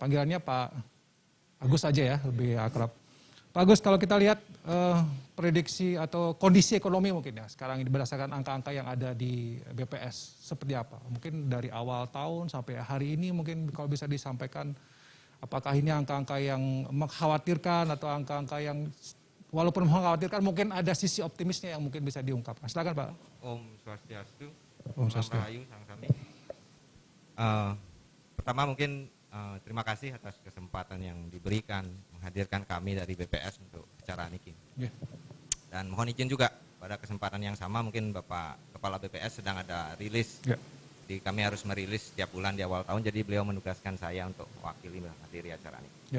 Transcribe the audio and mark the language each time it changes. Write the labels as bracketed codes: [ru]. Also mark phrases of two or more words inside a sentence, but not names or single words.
[id] Panggilannya Pak Agus aja ya, lebih akrab. Pak Agus, kalau kita lihat prediksi atau kondisi ekonomi mungkin ya, sekarang ini berdasarkan angka-angka yang ada di BPS, seperti apa? Mungkin dari awal tahun sampai hari ini mungkin kalau bisa disampaikan, apakah ini angka-angka yang mengkhawatirkan atau angka-angka yang walaupun mengkhawatirkan mungkin ada sisi optimisnya yang mungkin bisa diungkapkan. Silakan Pak. [ban] Om Swastiastu. Om Swastiastu. Rahayu sang sami. [id] Pertama mungkin terima kasih atas kesempatan yang diberikan menghadirkan kami dari BPS untuk acara niki. Yeah. Dan mohon izin juga pada kesempatan yang sama mungkin Bapak Kepala BPS sedang ada rilis. Yeah. Jadi kami harus merilis setiap bulan di awal tahun. Jadi beliau menugaskan saya untuk mewakili menghadiri acara ini.